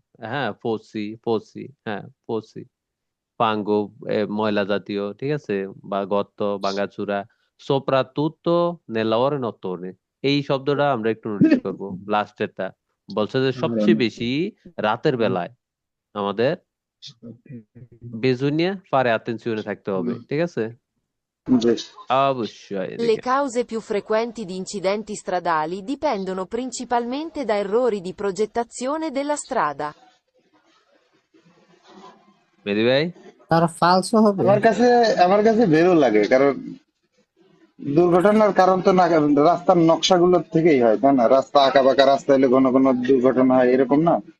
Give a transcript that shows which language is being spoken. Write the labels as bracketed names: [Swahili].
[Bangla] হ্যাঁ, ফসি, হ্যাঁ ফসি, পাঙ্গো, ময়লা জাতীয়, ঠিক আছে, বা গর্ত, ভাঙাচুরা। [Italian] সোপ্রাতুত্তো নেলাওয়ারে নত্তরে, [Bangla] এই শব্দটা আমরা একটু নোটিস করবো, লাস্টেরটা। বলছে যে সবচেয়ে বেশি রাতের বেলায় আমাদের [Italian] Bisogna fare attenzione [Bangla] থাকতে হবে, ঠিক আছে? জি। অবশ্যই [Italian] Le [Bangla] এদিকে [Italian] cause più frequenti di incidenti stradali dipendono principalmente da errori di progettazione della strada. [Bangla] মেহেদী ভাই। তার ফালসো হবে। আমার কাছে বেরো লাগে, কারণ দুর্ঘটনার কারণ তো না রাস্তার নকশাগুলোর থেকেই হয়, তাই না? রাস্তা আঁকা বাঁকা রাস্তা হলে ঘন ঘন দুর্ঘটনা হয়, এরকম না?